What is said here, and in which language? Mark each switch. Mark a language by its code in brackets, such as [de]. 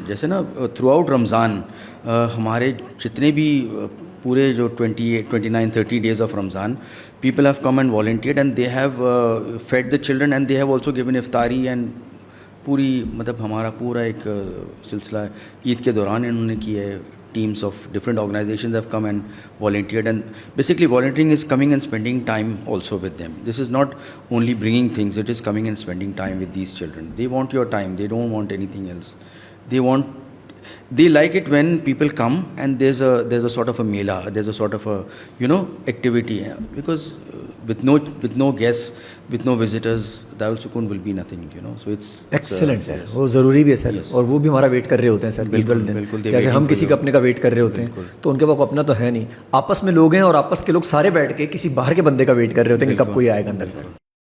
[ur] جیسے نا through out رمضان ہمارے جتنے بھی پورے جو [en] 29, 30 days of Ramzan, people have come and volunteered, and they have fed the children, and they have also given iftari, and [ur] پوری مطلب ہمارا پورا ایک سلسلہ عید کے دوران انہوں نے کیا ہے. [en] Teams of different organizations have come and volunteered, and basically volunteering is coming and spending time also with them. This is not only bringing things, it is coming and spending time with these children. They want your time, they don't want anything else. They want, they like it when people come and there's a sort of a mela, there's a sort of a activity, because with no guests, with no visitors, Darul Sukoon will be nothing, so it's [ur] excellent سر, وہ ضروری بھی ہے سر, اور وہ بھی ہمارا wait کر رہے ہوتے ہیں سر عید والے دن, جیسے ہم کسی کا اپنے کا ویٹ کر رہے ہوتے ہیں, تو ان کے پاس اپنا تو ہے نہیں, آپس میں لوگ ہیں اور آپس کے لوگ سارے بیٹھ کے کسی باہر کے بندے کا ویٹ کر رہے ہوتے ہیں کہ کب کوئی آئے گا اندر سر.